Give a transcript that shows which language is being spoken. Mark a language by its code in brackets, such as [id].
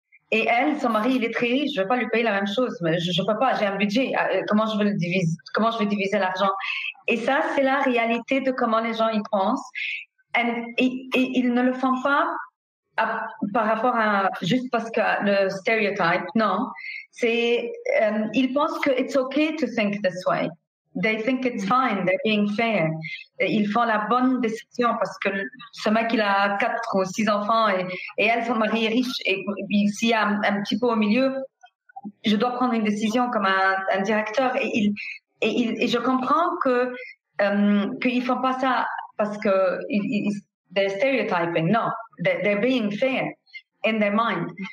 [fr] Et elle, son mari, il est très riche, je vais pas lui payer la même chose, mais je peux pas, j'ai un budget, comment je vais diviser l'argent? Et ça, c'est la réalité de comment les gens y pensent. Et ils ne le font pas par rapport à, juste parce que le stéréotype, non. Ils pensent que [en] it's okay to think this way. They think it's fine, they're being fair. [fr] Ils font la bonne décision parce que ce mec, il a 4 ou 6 enfants et elle, son mari est riche. Et s'il y a un petit peu au milieu, je dois prendre une décision comme un directeur. Et je comprends qu'ils font pas ça parce que [en] they're stereotyping. Non, they're being fair in their mind.